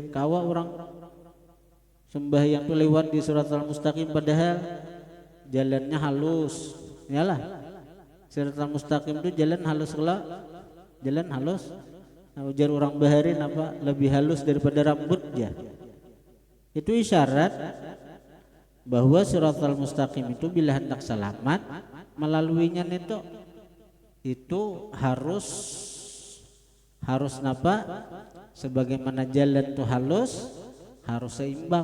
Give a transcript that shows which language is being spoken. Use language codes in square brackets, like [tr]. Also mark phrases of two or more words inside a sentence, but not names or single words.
[bjn] Kawa orang sembahyang itu lewat di siratal mustaqim padahal jalannya halus. Yalah. [id] Siratal mustaqim itu jalan halus lah. Jalan halus. [bjn] Nah, ujar orang baharin apa lebih halus daripada rambut ya. [id] Itu isyarat bahwa siratal mustaqim itu bila hendak selamat melaluinya itu harus napa sebagaimana jalan tuh halus harus seimbang.